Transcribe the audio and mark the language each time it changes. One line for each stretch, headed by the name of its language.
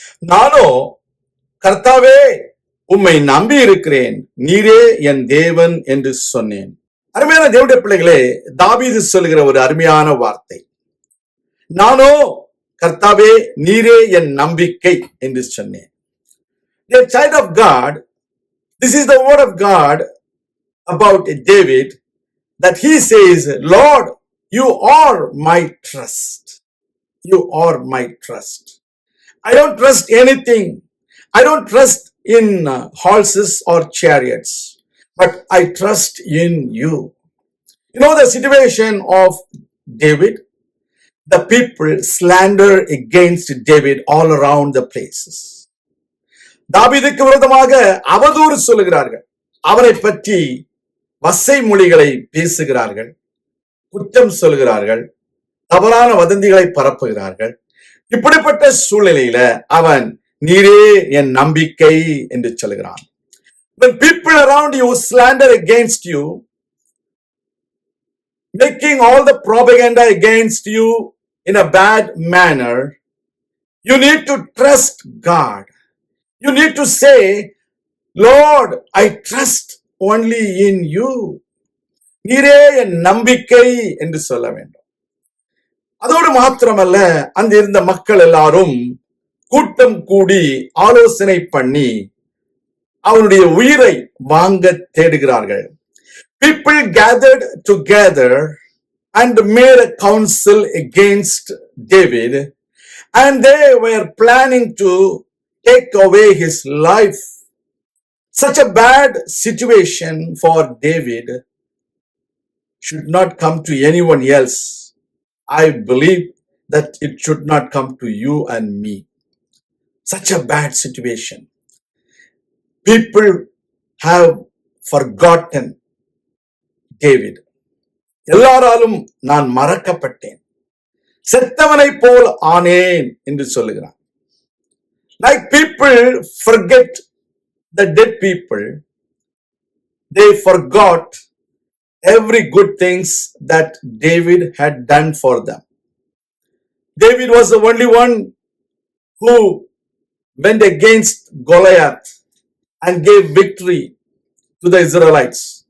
Tamil: நானோ கர்த்தாவே உம்மை நம்பி இருக்கிறேன், நீரே என் தேவன் என்று சொன்னேன். அருமையான தேவனுடைய பிள்ளைகளே, தாவீது சொல்லுகிற ஒரு அருமையான வார்த்தை. நானோ கர்த்தாவே நீரே என் நம்பிக்கை என்று சொன்னேன்.
English: A child of God, this is the word of God about David, that he says, Lord, you are my trust. You are my trust. I don't trust anything. I don't trust in horses or chariots, but I trust in you. You know the situation of David? The people slander against David all around the places.
Tamil: தாவீதுக்கு விரோதமாக அவதூறு சொல்லுகிறார்கள், அவரை பற்றி வசை மொழிகளை பேசுகிறார்கள், குற்றம் சொல்லுகிறார்கள், தவறான வதந்திகளை பரப்புகிறார்கள். இப்படிப்பட்ட சூழ்நிலையில அவன் நீரே என் நம்பிக்கை என்று சொல்கிறான்.
English: When people around you slander against you, making all the propaganda against you in a bad manner, you need to trust God. You need to say, Lord, I trust only in you.
Tamil: நீரே என் நம்பிக்கை என்று சொல்ல வேண்டும். அதோடு மாத்திரமல்ல, அந்த இருந்த மக்கள் எல்லாரும் கூட்டம் கூடி ஆலோசனை பண்ணி அவனுடைய உயிரை வாங்க தேடுகிறார்கள்.
English: People gathered together and made a council against David, and they were planning to take away his life. Such a bad situation for David should not come to anyone else. I believe that it should not come to you and me. Such a bad situation. People have forgotten David.
Tamil: எல்லாராலும் நான் மறக்கப்பட்டேன், செத்தவனை போல் ஆனேன் என்று சொல்லுகிறான்.
English: Like people forget the dead people, they forgot every good things that David had done for them. David was the only one who went against Goliath and gave victory to the Israelites.